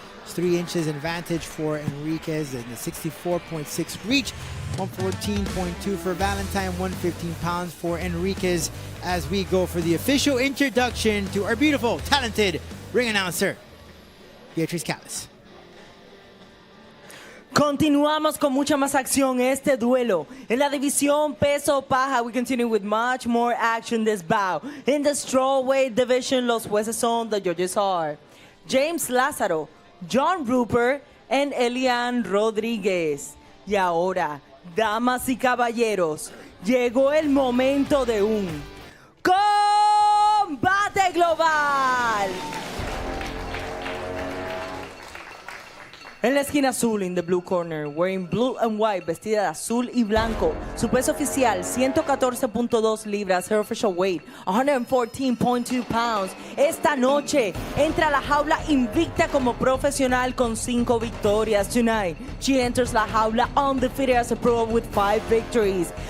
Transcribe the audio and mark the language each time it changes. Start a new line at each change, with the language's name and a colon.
English: It's 3 inches advantage for Enriquez and the 64.6 reach. 114.2 for Valentine, 115 pounds for Enriquez as we go for the official introduction to our beautiful, talented ring announcer, Beatrice Callis.
Spanish: Continuamos con mucha más acción este duelo.
English: En la división peso paja, we continue with much more action this bout. In the strawweight division, los jueces son, the judges are James Lázaro, John Rupert, and Elian Rodríguez.
Spanish: Y ahora, damas y caballeros, llegó el momento de un combate global. En la esquina azul, in the blue corner, wearing blue and white, vestida de azul y blanco. Su peso oficial, 114.2 libras.
English: Her official weight, 114.2 pounds.
Spanish: Esta noche, entra a la jaula invicta como profesional con 5 victorias.
English: Tonight, she enters la jaula undefeated as a pro with 5 victories.